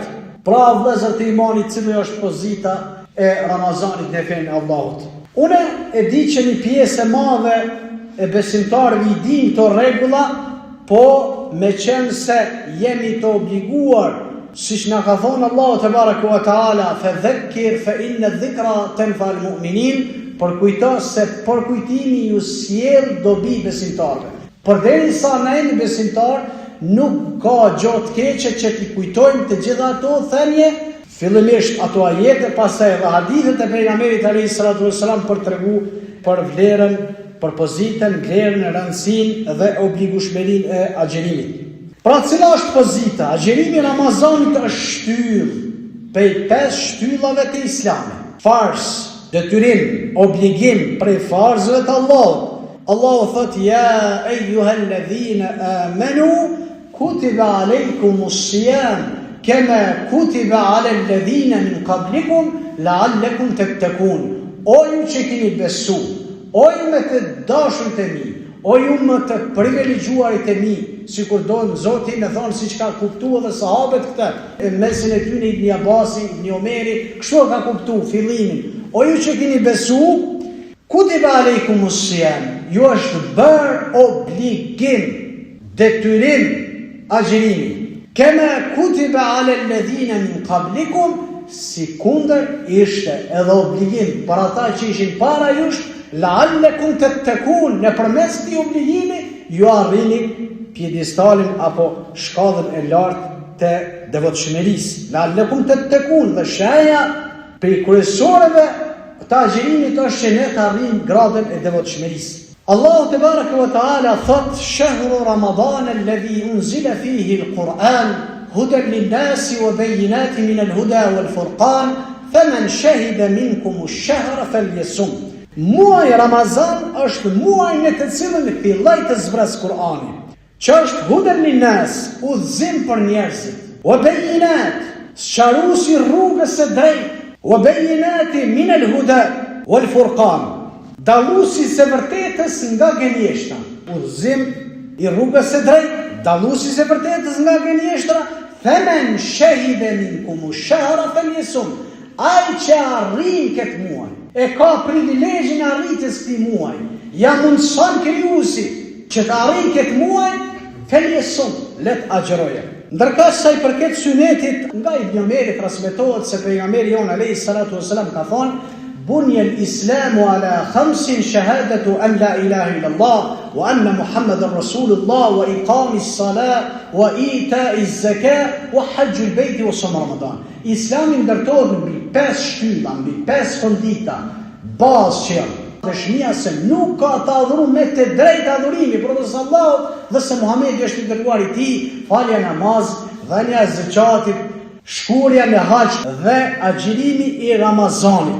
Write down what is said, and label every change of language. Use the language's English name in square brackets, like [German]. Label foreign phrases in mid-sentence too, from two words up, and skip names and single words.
[Albanian] Pra, vëllezër të imanit, cila është pozita e Ramazanit në fenë e Allahut. Unë e di që një pjesë e madhe e besimtarëve i dinë këto rregulla, po me qenë se jemi të obliguar, siç na ka thonë Allahu [Arabic] تبارك وتعالى, فذكر فإن الذكرى تنفع المؤمنين, [Albanian] përkujto se përkujtimi ju sjell dobi besimtarëve. Përderisa na jemi besimtar, nuk ka gjë të keqe që t'i kujtojmë të gjitha ato thënie, fillimisht ato ajete, pastaj edhe hadithet e pejgamberit [Arabic] عليه الصلاة والسلام [Albanian] për tregu për vlerën, për pozitën, vlerën, rëndësinë dhe obligueshmërinë e agjerimit. Pra, cila është pozita? Agjerimi i Ramazanit është shtyllë prej 5 shtyllave të Islamit. Farz, detyrim, obligim prej farzëve të Allahut. Allahu thot: [Arabic] "يا أيها الذين آمنوا كتب عليكم الصيام كما كتب على الذين من قبلكم لعلكم تتقون." [Albanian] O ju që keni besu, o ju me të dashurit e mi, o ju me të privilegjuarit e mi, sikur do Zoti me thonë siç ka kuptuar edhe sahabët këtë, mesin e tyre Ibn Abbasi, Ibn Omeri, kështu ka kuptuar fillimin. O ju që keni besu, [Arabic] كتب عليكم الصيام, [Albanian] ju është bërë obligim, detyrim, agjerimi. [Arabic] كما كتب على الذين من قبلكم, [Albanian] si kundër ishte edhe obligim për ata që ishin para jush, [Arabic] لعلكم تتقون, [Albanian] nëpërmes këtij obligimi ju arrini pjedestalin apo shkallën e lartë të devotshmërisë. [Arabic] لعلكم تتقون, [Albanian] dhe shaja për kryesorëve të agjerimit është që ne të arrijmë gradën e devotshmërisë. Allahu [Arabic] تبارك وتعالى [Albanian] thot: [Arabic] "شهر رمضان الذي أنزل فيه القرآن هدى للناس وبينات من الهدى والفرقان فمن شهد منكم الشهر فليصمه." [Albanian] Muaji Ramazan është muaji në të cilën filloi të zbres Kur'ani, që është [Arabic] هدى للناس, [Albanian] udhëzim për njerëzit, [Arabic] وبينات, [Albanian] sqaruesi rrugës së drejtë, [Arabic] وبينات من الهدى والفرقان, [Albanian] dalluesi së vërtetës nga gënjeshtra. Udhëzim i rrugës së drejtë, dalluesi së vërtetës nga gënjeshtra. [Arabic] فمن شهد منكم الشهر فليصمه. [Albanian] Ai që arrin këtë muaj, e ka privilegjin e arritjes këtij muaji, ja mundson krijuesi që të arrin këtë muaj, falyasum, let agjeroje. Ndërka sa i përket sunetit, nga Ibn Omeri transmetohet se pejgamberi jon [Arabic] عليه الصلاة والسلام [Albanian] ka thonë: [Arabic] "بني الإسلام على خمس شهادة أن لا إله إلا الله وأن محمدا رسول الله وإقام الصلاة وإيتاء الزكاة وحج البيت وصوم رمضان." [Albanian] Islami ndërtohet mbi 5 shtylla, mbi 5 fondita, bazë që janë dëshmia se nuk ka të adhuruar me të drejtë adhurimi për Allahut dhe se Muhamedi është i dërguar i tij, falja namaz, dhënia e zakatit, shkurja në hax dhe agjerimi i Ramazanit.